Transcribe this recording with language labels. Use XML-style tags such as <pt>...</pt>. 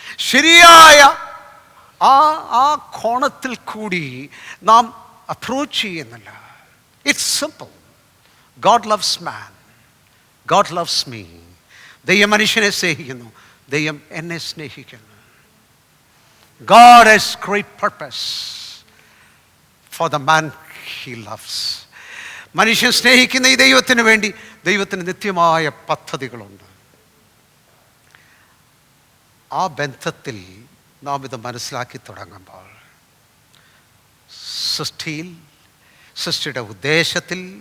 <ml>ശരിയായ ആ കോണത്തിൽ കൂടി നാം അപ്രോച്ച് ചെയ്യുന്നില്ല.</ml> <en>It's simple. God loves man, God loves me.</en> <ml>ദൈവം മനുഷ്യനെ സ്നേഹിക്കുന്നു, ദൈവം എന്നെ സ്നേഹിക്കുന്നു.</ml> <en>God has great purpose for the man he loves.</en> <ml>മനുഷ്യൻ സ്നേഹിക്കുന്ന ഈ ദൈവത്തിന് വേണ്ടി ദൈവത്തിന് നിത്യമായ പദ്ധതികളുണ്ട്. ആ ബന്ധത്തിൽ നാം ഇത് മനസ്സിലാക്കി തുടങ്ങുമ്പോൾ സൃഷ്ടിയിൽ, സൃഷ്ടിയുടെ ഉദ്ദേശത്തിൽ</ml>